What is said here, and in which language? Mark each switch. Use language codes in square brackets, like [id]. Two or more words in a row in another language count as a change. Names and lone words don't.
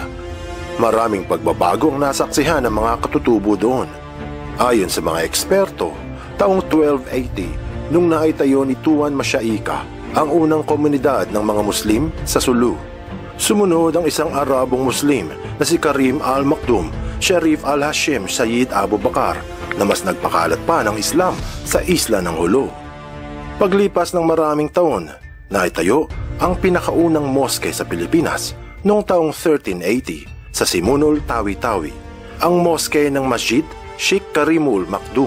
[tl] Maraming pagbabago ang nasaksihan ng mga katutubo doon. Ayon sa mga eksperto, taong 1280 nung naitayo ni Tuan Masyaika ang unang komunidad ng mga Muslim sa Sulu. Sumunod ang isang Arabong Muslim na si Karim al-Makdum Sharif al-Hashim Sayyid Abu Bakar na mas nagpakalat pa ng Islam sa isla ng Holo. Paglipas ng maraming taon, naitayo ang pinakaunang moske sa Pilipinas noong taong 1380 sa Simunul, Tawi-Tawi, ang moske ng Masjid Sheikh Karimul Makdum.